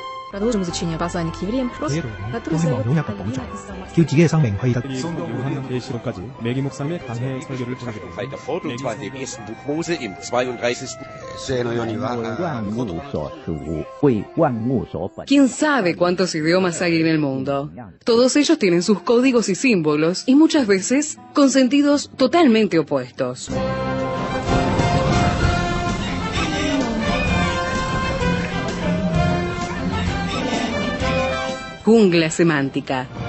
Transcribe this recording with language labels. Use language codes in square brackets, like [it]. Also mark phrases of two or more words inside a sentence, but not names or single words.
[ru] Продолжим изучение послания к евреям, который задает [ko] 성경 계시록까지 매기 목사님의 강해 설교를 전하게 됩니다. [de] dem ersten Buch Mose im 32. [es] ¿Quién sabe cuántos idiomas hay en el mundo? Todos ellos tienen sus códigos y símbolos, y muchas veces con sentidos totalmente opuestos. Jungla semántica.